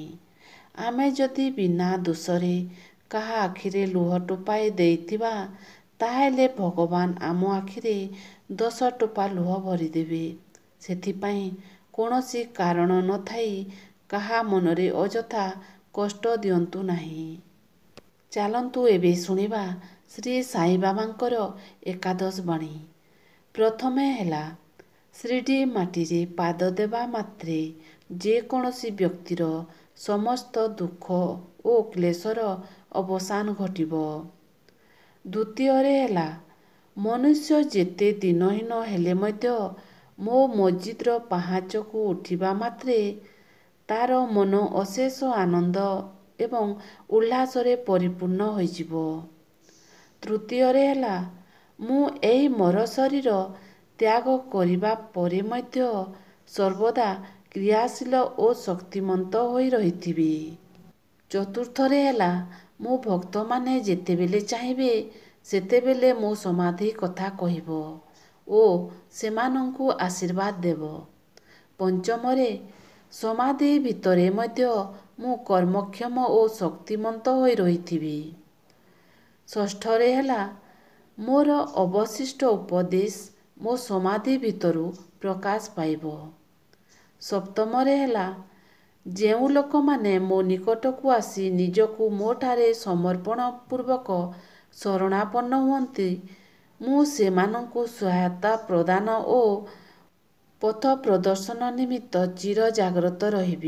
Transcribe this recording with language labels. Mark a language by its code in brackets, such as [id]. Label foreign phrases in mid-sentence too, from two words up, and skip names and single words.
[or] ଆମେ ଯଦି ବିନା ଦୋଷରେ କାହା ଆଖିରେ ଲୁହ ଟୋପାଏ ଦେଇଥିବା ତାହେଲେ ଭଗବାନ ଆମ ଆଖିରେ 10 ଟୋପା ଲୁହ ଭରିଦେବେ। ସେଥିପାଇଁ କୌଣସି କାରଣ ନ ଥାଇ କାହା ମନରେ ଅଯଥା କଷ୍ଟ ଦିଅନ୍ତୁ ନାହିଁ। ଚାଲନ୍ତୁ ଏବେ ଶୁଣିବା ଶ୍ରୀ ସାଇ ବାବାଙ୍କର ଏକାଦଶ ବାଣୀ। ପ୍ରଥମେ ହେଲା ଶିରିଡ଼ି ମାଟିରେ ପାଦ ଦେବା ମାତ୍ରେ ଯେ କୌଣସି ବ୍ୟକ୍ତିର ସମସ୍ତ ଦୁଃଖ ଓ କ୍ଳେଶର ଅବସାନ ଘଟିବ। ଦ୍ୱିତୀୟ ହେଲା ମନୁଷ୍ୟ ଯେତେ ଦୀନହୀନ ହେଲେ ମଧ୍ୟ ମୋ ମସଜିଦର ପାହାଚ କୁ ଉଠିବା ମାତ୍ରେ ତାର ମନ ଅଶେଷ ଆନନ୍ଦ ଏବଂ ଉଲ୍ଲାସରେ ପରିପୂର୍ଣ୍ଣ ହୋଇଯିବ। ତୃତୀୟ ହେଲା ମୁଁ ଏହି ମୋର ଶରୀର ତ୍ୟାଗ କରିବା ପରେ ମଧ୍ୟ ସର୍ବଦା କ୍ରିୟାଶୀଳ ଓ ଶକ୍ତିମନ୍ତ ହୋଇ ରହିଥିବି। ଚତୁର୍ଥ ହେଲା ମୋ ଭକ୍ତ ମାନେ ଯେତେବେଳେ ଚାହିଁବେ ସେତେବେଳେ ମୋ ସମାଧି କଥା କହିବ ଓ ସେମାନଙ୍କୁ ଆଶୀର୍ବାଦ ଦେବ। ପଞ୍ଚମରେ ସମାଧି ଭିତରେ ମଧ୍ୟ ମୁଁ କର୍ମକ୍ଷମ ଓ ଶକ୍ତିମନ୍ତ ହୋଇ ରହିଥିବି। ଷଷ୍ଠରେ ହେଲା ମୋର ଅବଶିଷ୍ଟ ଉପଦେଶ ମୋ ସମାଧି ଭିତରୁ ପ୍ରକାଶ ପାଇବ। ସପ୍ତମରେ ହେଲା ଯେଉଁ ଲୋକ ମାନେ ମୋ ନିକଟକୁ ଆସି ନିଜକୁ ମୋଠାରେ ସମର୍ପଣ ପୂର୍ବକ ଶରଣାପନ୍ନ ହୁଅନ୍ତି ମୁଁ ସେମାନଙ୍କୁ ସହାୟତା ପ୍ରଦାନ ଓ ପଥ ପ୍ରଦର୍ଶନ ନିମିତ୍ତ ଚିର ଜାଗ୍ରତ ରହିବି।